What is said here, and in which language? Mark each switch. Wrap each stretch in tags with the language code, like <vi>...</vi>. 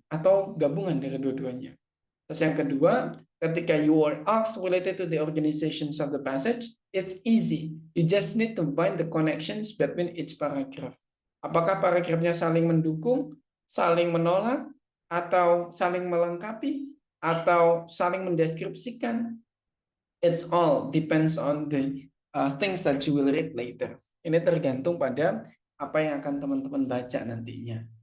<id>Atau gabungan dari dua-duanya. Terus yang kedua, ketika</id> <en>you are asked related to the organizations of the passage, it's easy. You just need to find the connections between each paragraph.</en> <id>Apakah paragrafnya saling mendukung, saling menolak, atau saling melengkapi, atau saling mendeskripsikan?</id> <en>It's all depends on the things that you will read later.</en> <id>Ini tergantung pada apa yang akan teman-teman baca nantinya.</id>